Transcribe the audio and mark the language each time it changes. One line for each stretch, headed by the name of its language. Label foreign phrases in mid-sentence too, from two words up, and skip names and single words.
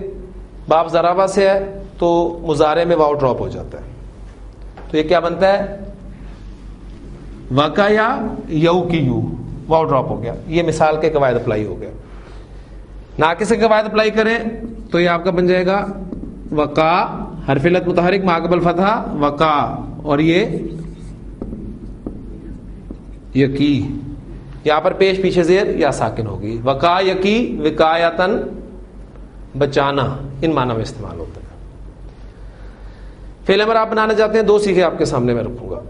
Urdu: باب ضربہ سے ہے تو مضارع میں واو ڈراپ ہو جاتا ہے. تو یہ کیا بنتا ہے؟ وقع یا یو کی یو، واو ڈراپ ہو گیا. یہ مثال کے قواعد اپلائی ہو گیا. ناقص کے قواعد اپلائی کریں تو یہ آپ کا بن جائے گا وقع، حرف علت متحرک ما قبل فتحہ وقع، اور یہ یقی، یہاں پر پیش پیچھے زیر یا ساکن ہوگی.
Arabic: وقع یقی وقایتن،
Urdu: بچانا، ان معنی میں استعمال ہوتا ہے. فعل امر آپ بنانا چاہتے ہیں 2 سیکھے آپ کے سامنے میں رکھوں گا.